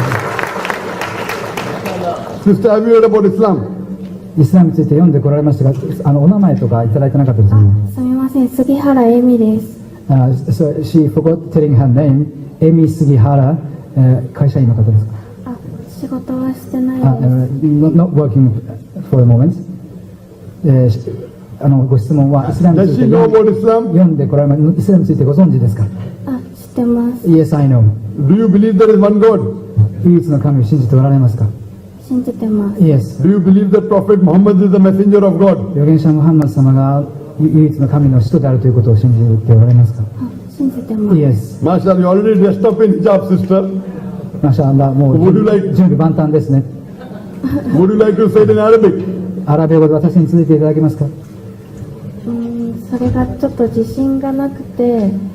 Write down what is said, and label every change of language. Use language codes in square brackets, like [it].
[en] Sister, have you heard about Islam? [ja] イスラムについて読んでこられましたが、お名前とかいただいてなかったですね。すみません、杉原恵美です。 [en] So she forgot telling her name. [ja] エミ杉原、会社員の方ですか？仕事はしてないです。 [en] Not working for the moment. [ja] ご質問はイスラムについて読んでこられました。イスラムについてご存知ですか？知ってます。 [en] Yes, I know. Do you believe there is one God? [ja] 唯一の神を信じておられますか？信じてます。 [en] Yes. Do you believe that Prophet Muhammad is the messenger of God? [ja] 預言者ムハンマド様が唯一の神の使徒であるということを信じておられますか？信じてます。 [en] Yes. Mashallah, you already dressed up in hijab, sister. [ja] マシャアラ、もう準備万端ですね。 [en] Would you like to say it in Arabic? [ja] アラビア語で私に続いていただけますか？それがちょっと自信がなくて、